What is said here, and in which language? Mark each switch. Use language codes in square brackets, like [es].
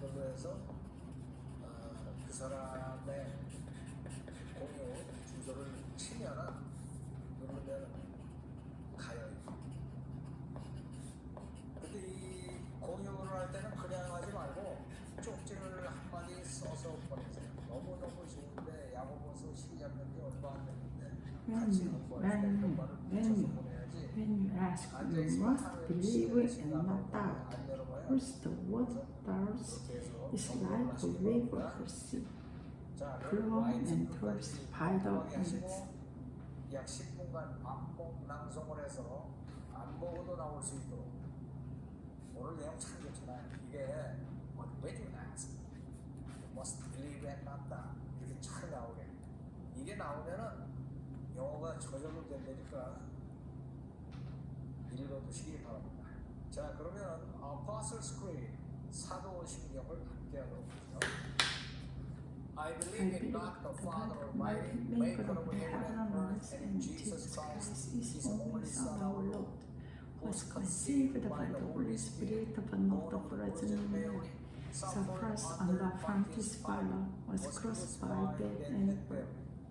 [ko] 그걸로 해서 그 사람의 공유 주소를 치면은 누르면 가요. 근데 이 공유를 할 때는 그냥 하지 말고 쪽지를 한마디 써서 보내세요. 너무너무 좋은데 야고보서 시작한 지 얼마 안 됐는데 같이 공부할 때 이런 말을 붙여서 보내야지. [en] When you ask, you must believe and not doubt. First, what doubts is like a wave of the sea, blown and tossed by the winds. [ko] 약 10분간 반복 낭송을 해서 안 보고도 나올 수 있도록. 오늘 내용 참 좋잖아요. 이게 [en] when you ask, you must believe and not doubt. [ko] 이렇게 잘 나오게. 이게 나오면은 영어가 저절로 된다니까 읽어두시기 바랍니다. 자, 그러면 Apostles' Creed 사도신경을 함께 하도록 하죠. [en] I believe in God the Father Almighty, maker of heaven and earth, and in Jesus Christ, His only Son, our Lord, who was conceived by the Holy Spirit of the Virgin Mary, suffered under Pontius Pilate, was crucified, dead, and buried.